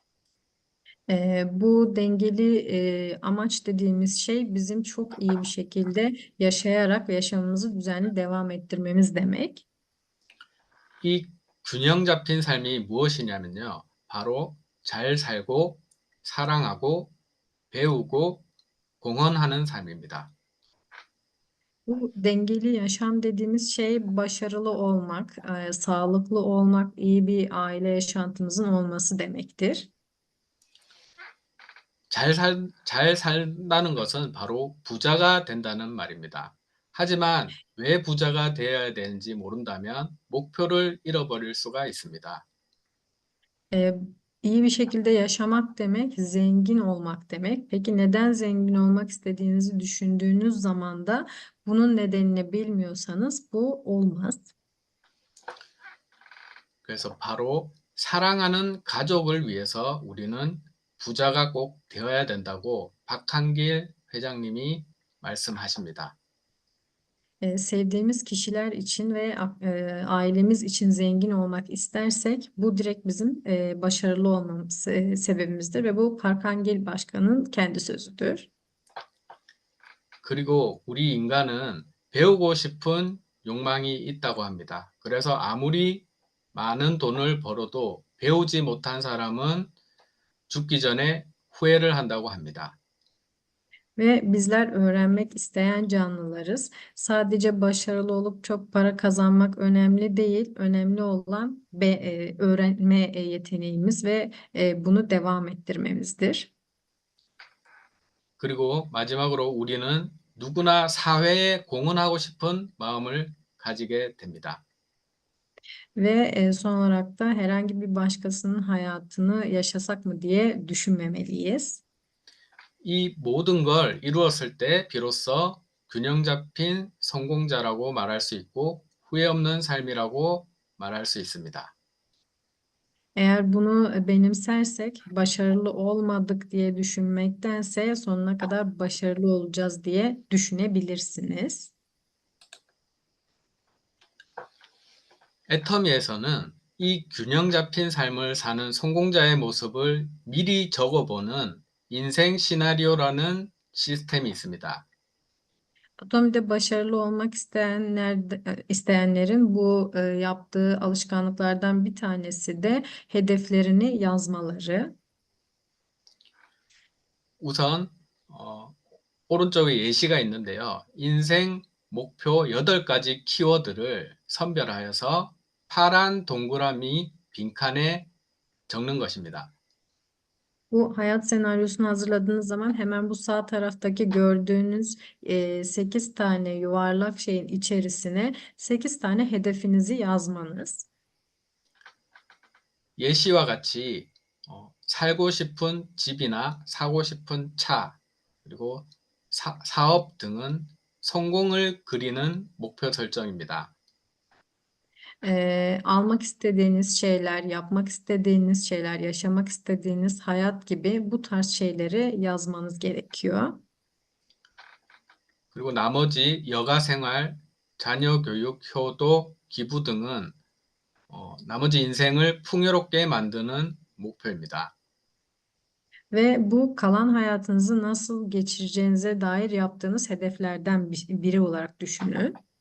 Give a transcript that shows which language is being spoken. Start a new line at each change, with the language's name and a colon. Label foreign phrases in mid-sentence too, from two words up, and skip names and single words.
Turkish: Bu dengeli amaç dediğimiz şey bizim çok iyi bir şekilde yaşayarak ve yaşamımızı düzenli devam ettirmemiz demek.
Korean: 이 균형 잡힌 삶이 무엇이냐면요. 바로 잘 살고 사랑하고 배우고 공헌하는 삶입니다.
Turkish: Bu dengeli yaşam dediğimiz şey başarılı olmak, sağlıklı olmak, iyi bir aile yaşantımızın olması demektir.
Korean: 잘 산다는 것은 바로 부자가 된다는 말입니다. 하지만 왜 부자가 되어야 되는지 모른다면 목표를 잃어버릴 수가 있습니다.
Turkish: Ee, iyi bir şekilde yaşamak demek, zengin olmak demek. Peki neden zengin olmak istediğinizi düşündüğünüz zaman da bunun nedenini bilmiyorsanız bu olmaz.
Korean: 그래서 바로 사랑하는 가족을 위해서 우리는 부자가 꼭 되어야 된다고 박한길 회장님이 말씀하십니다.
Turkish: Sevdiğimiz kişiler için ve ailemiz için zengin olmak istersek bu direkt bizim başarılı olmamız sebebimizdir ve bu Parkangil Başkan'ın kendi sözüdür.
Korean: 그리고 우리 인간은 배우고 싶은 욕망이 있다고 합니다. 그래서 아무리 많은 돈을 벌어도 배우지 못한 사람은 죽기 전에 후회를 한다고 합니다.
Turkish: Ve bizler öğrenmek isteyen canlılarız. Sadece başarılı olup çok para kazanmak önemli değil. Önemli olan öğrenme yeteneğimiz ve bunu devam ettirmemizdir.
Korean: 그리고 마지막으로 우리는 누구나 사회에 공헌하고 싶은 마음을 가지게 됩니다.
Turkish: Ve son olarak da herhangi bir başkasının hayatını yaşasak mı diye düşünmemeliyiz.
Korean: 이 모든 걸 이루었을 때 비로소 균형 잡힌 성공자라고 말할 수 있고 후회 없는 삶이라고 말할 수 있습니다.
Turkish: Eğer bunu benimsersek başarılı olmadık diye düşünmektense sonuna kadar başarılı olacağız diye düşünebilirsiniz.
Korean: 애터미에서는 이 균형 잡힌 삶을 사는 성공자의 mo습을 미리 적어보는 인생 시나리오라는 시스템이 있습니다.
Turkish: Atomi'de başarılı olmak isteyenlerin bu yaptığı alışkanlıklardan bir tanesi de hedeflerini yazmaları.
Korean: 우선 오른쪽에 예시가 있는데요. 인생 목표 8가지 키워드를 선별하여서 파란 동그라미 빈칸에 적는 것입니다.
Turkish: Bu hayat senaryosunu hazırladığınız zaman hemen bu sağ taraftaki gördüğünüz 8 tane yuvarlak şeyin içerisine 8 tane hedefinizi yazmanız.
Korean: 예시와 같이 살고 싶은 집이나 사고 싶은 차, 그리고 사업 등은 성공을 그리는 목표 설정입니다.
Turkish: Almak istediğiniz şeyler, yapmak istediğiniz şeyler, yaşamak istediğiniz hayat gibi bu tarz şeyleri yazmanız gerekiyor.
Korean: 그리고 나머지 여가 생활, 자녀 교육, 효도, 기부 등은 나머지 인생을 풍요롭게 만드는 목표입니다.
Turkish: Ve bu kalan hayatınızı nasıl geçireceğinize dair yaptığınız hedeflerden biri olarak düşünün.